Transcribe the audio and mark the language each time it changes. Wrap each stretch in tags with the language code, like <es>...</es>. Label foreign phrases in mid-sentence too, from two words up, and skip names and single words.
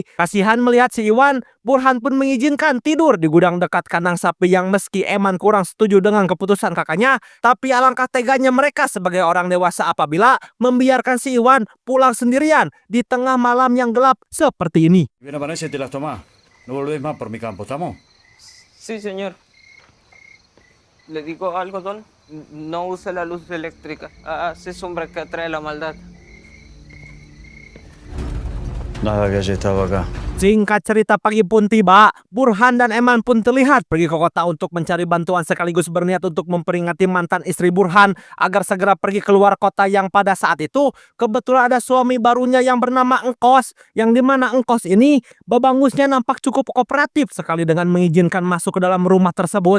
<id>Kasihan melihat si Iwan, Burhan pun mengizinkan tidur di gudang dekat kandang sapi yang meski Eman kurang setuju dengan keputusan kakaknya, tapi alangkah teganya mereka sebagai orang dewasa apabila membiarkan si Iwan pulang sendirian di tengah malam yang gelap seperti ini.</id> <es>Bien, Vanessa, te las tomás. No volvés más por mi campo, ¿estamos? Sí, señor. Le digo algo, Don. No use la luz eléctrica. Hace sombra que atrae la maldad. Nada que haya estado acá.</es> <id>Singkat cerita pagi pun tiba, Burhan dan Eman pun terlihat pergi ke kota untuk mencari bantuan sekaligus berniat untuk memperingati mantan istri Burhan agar segera pergi keluar kota yang pada saat itu kebetulan ada suami barunya yang bernama Engkos, yang dimana Engkos ini babangusnya nampak cukup kooperatif sekali dengan mengizinkan masuk ke dalam rumah tersebut.</id>